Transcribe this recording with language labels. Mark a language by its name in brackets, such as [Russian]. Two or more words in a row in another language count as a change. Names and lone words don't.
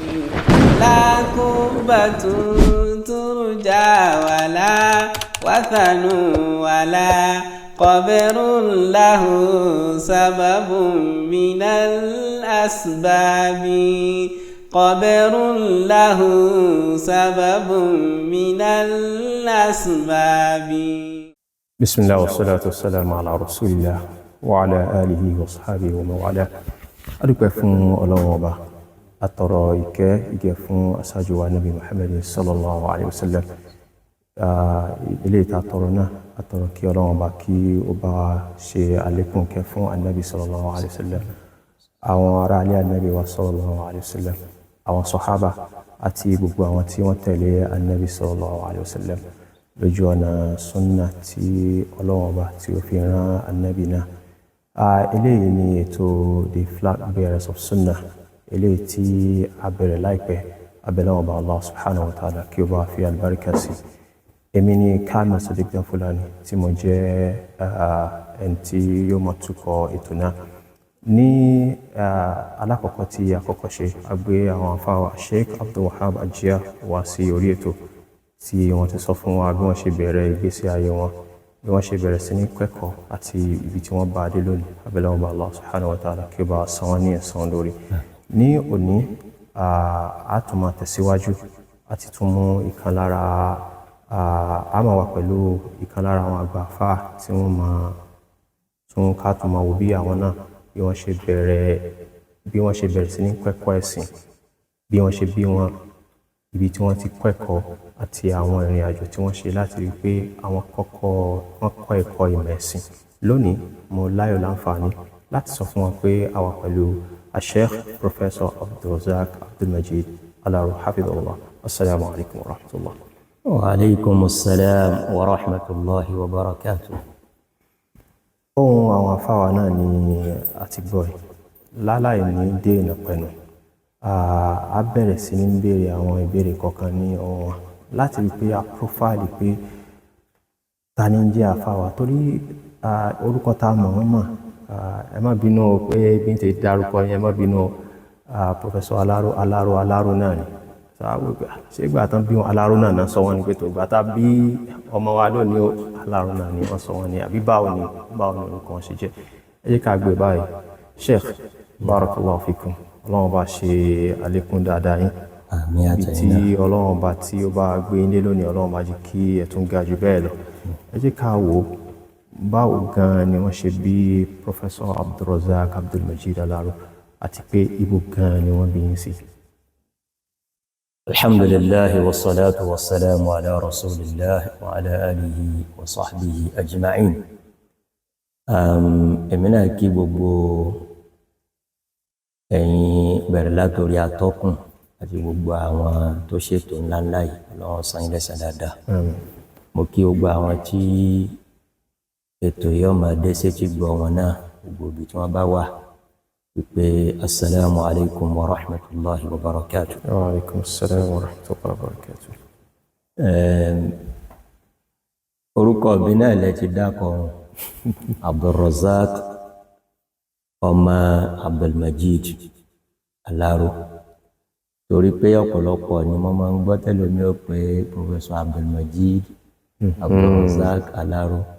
[Arabic] لا قربة ترجى ولا وثن ولا قبر له سبب من الأسباب قبر له سبب من الأسباب. بسم الله والصلاة والسلام على رسول الله وعلى آله وصحبه ومن والاه. [Yoruba] adúpẹ́ fún Ọlọ́run Ọba, atọrọ ìkẹ́ fún aṣáájú wa Nabi Muhammad [Arabic] صلى الله عليه وسلم. [Yoruba] Ilé ìta tọrọ náà atọrọ kí Ọlọ́run Ọba kí ó bá ṣe àlékún kẹ́ fún Annabi [Arabic] صلى الله عليه وسلم, [Yoruba] àwọn ará ilé Annabi wa [Arabic] صلى الله عليه وسلم, [Yoruba] àwọn sàhábà àti gbogbo àwọn tí wọ́n tẹ̀lé Annabi [Arabic] صلى الله عليه وسلم [Yoruba] lójú ọ̀nà sunna tí Ọlọ́run Ọba tí ó fi rán Annabi náà. Eléyìí ni ètò [English] the flag bearers of sunnah, [Yoruba] eléyìí tí a bẹ̀rẹ̀ láìpẹ́. Abẹ́lẹ́ Ọba [Arabic] الله سبحانه وتعالى [Yoruba] kí ó bá fi àlùbáríkà sí. Èmi ni Kamil Sadiq Danfulani tí mo jẹ́ ẹni tí yóò máa tukọ̀ ètò náà. Ní alákọ̀ọ́kọ́ tí àkọ́kọ́ ṣe, a gbé àwọn afáwà Sheikh Abdul Wahab Ajia wá sí orí ètò tí wọ́n ti sọ fún wa bí wọ́n ṣe bẹ̀rẹ̀ ìgbésí ayé wọn, bí wọ́n ṣe bẹ̀rẹ̀ sí ní kẹ́kọ̀ọ́ àti ibi tí wọ́n bá dé lónìí. Abẹ́lẹ́ Ọba [Arabic] الله سبحانه وتعالى [Yoruba] kí ó bá san wọ́n ní ẹ̀san lórí. Ní òní a tún máa tẹ̀síwájú àti tún mú ìkan lára a máa wà pẹ̀lú ìkan lára àwọn àgbà àfáà tí wọ́n máa tún ká tún máa wo bí àwọn náà bí wọ́n ṣe bẹ̀rẹ̀ sí ní kẹ́kọ̀ọ́ ẹ̀sìn, bí wọ́n ṣe bí wọn, ibi tí wọ́n ti kẹ́kọ̀ọ́ àti àwọn ìrìn àjò tí wọ́n ṣe láti rí pé àwọn wọ́n kọ́ ẹ̀kọ́ ìmọ̀ ẹ̀sìn. Lónìí mo láyọ̀ láǹfààní láti sọ fún wọn pé a wà pẹ̀lú Sheikh Professor Abdulrazak Abdulmajid Alaro hafidhahullah. [Arabic] السلام عليكم ورحمة الله. وعليكم السلام ورحمة الله وبركاته. [Yoruba] Ohun àwọn afáwa náà ni àti gbọ́ láláì ní dènà pẹ̀lú. A bẹ̀rẹ̀ sí ní béèrè àwọn ìbéèrè kọ̀ọ̀kan ní ọwọ́ wọn láti rí pé a profile pé ta ni ń jẹ́ àfáwà, torí orúkọ tá mọ̀ wọ́n mọ̀. Ẹ má bínú pé bí n ti dárúkọ yẹn, ẹ má bínú Professor Alaro náà ni. Ṣé ìgbà tán bí wọn Alaro náà sọ wọ́n ni pé tó ìgbà tá bí ọmọ wa lónìí Alaro náà ni wọ́n sọ wọ́n ni, àbí báwo ni orúkọ wọn ṣe jẹ́. Ẹ jẹ́ ká gbé báyìí. Sheikh, [Arabic] بارك الله فيكم. [Yoruba] Ọlọ́run bá ṣe àlékún dáadáa yín. Ibi tí Ọlọ́run bá tí ó bá gbé ilé lónìí, Ọlọ́run bá jẹ́ kí ẹ tún ga jù bẹ́ẹ̀ lọ. Ẹ jẹ́ ká wò báwo gan ni wọ́n ṣe bí Professor Abdulrazak Abdulmajid Alaro àti pé ibo gan ni wọ́n bí yín sí. [Arabic] الحمد لله والصلاة والسلام على رسول الله وعلى آله وصحبه أجمعين. [Yoruba] Èmi náà kí gbogbo ẹ̀yin bẹ̀rẹ̀ látorí atọ́kùn àti gbogbo àwọn tó ṣètò ńláńlá yìí, Ọlọ́run san yín lẹ́san dáadáa. Mo kí gbogbo àwọn tí ètò yìí ọmọ dé sétí gbọ́ wọn náà gbogbo ibi tí wọ́n bá wà, wípé [Arabic] السلام عليكم ورحمة الله وبركاته. وعليكم السلام ورحمة الله وبركاته. [Yoruba] Orúkọ mi náà lẹ ti dákọ̀, Abdulrazak ọmọ Abdulmajid Alaro, torí pé ọ̀pọ̀lọpọ̀ ni mo máa ń gbọ́ tẹ́lómi ó pé Professor Abdulmajid Abdulrazak Alaro.